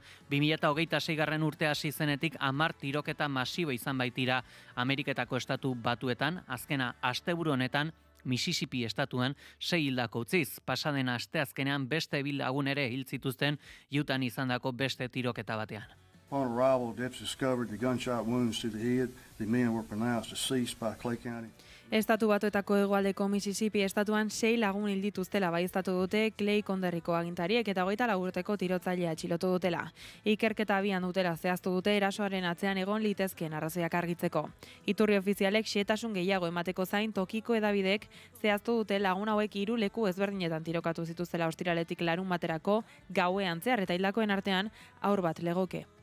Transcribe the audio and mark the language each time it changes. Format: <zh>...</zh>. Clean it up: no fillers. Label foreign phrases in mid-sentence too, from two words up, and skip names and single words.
<eu>2026 urte hasi zenetik 10 tiroketa masibo izan baitira Ameriketako estatu batuetan, azkena asteburu honetan Mississippi estatuan 6 hildako utziz. Pasaden asteazkenean beste bi lagun ere hil zituzten Utah izandako beste tiroketa batean.</eu> <en>Upon arrival, deputies discovered the gunshot wounds to the head. The men were pronounced deceased by Clay County.</en> <eu>Estatu batuetako hegoaldeko Mississippi estatuan 6 lagun hil dituztela baieztatu dute Clay konderriko agintariek eta 24 urteko tirotzailea atxilotu dutela. Ikerketa abian dutela zehaztu dute erasoaren atzean egon litezkeen arrazoiak argitzeko. Iturri ofizialek xehetasun gehiago emateko zain tokiko hedabideek zehaztu dute lagun hauek 3 leku ezberdinetan tirokatu zituztela ostiraletik larun baterako gauean zehar eta hildakoen artean haur bat legoke.</eu>